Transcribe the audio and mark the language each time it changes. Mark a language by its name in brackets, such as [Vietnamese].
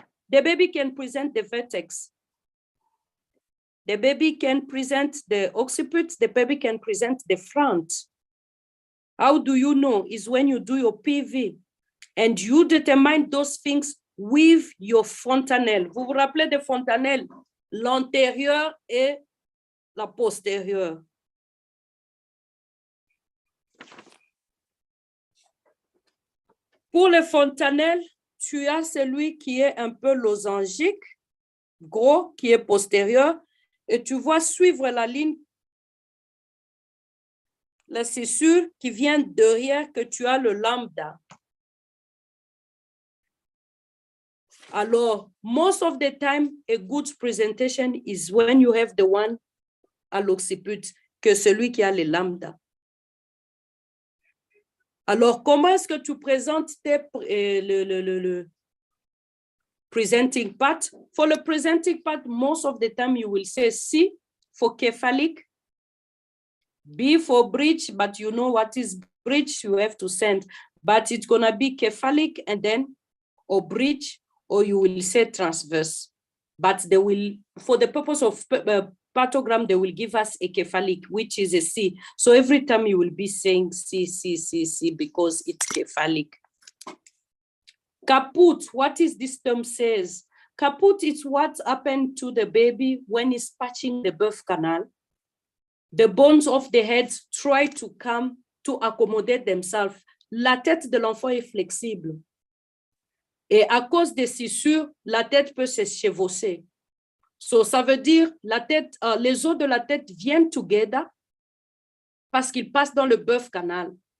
[English] The baby can present the vertex. The baby can present the occiput. The baby can present the front. How do you know? Is when you do your PV and you determine those things with your fontanelle. [French] Vous vous rappelez de fontanelle? L'antérieur et la postérieure. Pour le fontanelle, tu as celui qui est un peu losangique, gros, qui est postérieur, et tu vois suivre la ligne, la scissure qui vient derrière que tu as le lambda. [English] Alors, most of the time, a good presentation is when you have the one [French] à l'occiput, que celui qui a le lambda. Alors, comment est-ce que tu présentes le [English] presenting part? For the presenting part, most of the time you will say C for cephalic, B for bridge, but you know what is bridge, you have to send. But it's going to be cephalic and then or bridge, or you will say transverse. But they will, for the purpose of partogram, they will give us a cephalic, which is a C. So every time you will be saying C, C, C, C, because it's cephalic. Caput, what is this term says? Caput is what happened to the baby when he's patching the birth canal. The bones of the head try to come to accommodate themselves. [French] La tête de l'enfant est flexible. Et à cause des scissures, la tête peut se chevaucher. So, ça veut dire la tête, les os de la tête viennent together parce qu'ils passent dans le birth canal.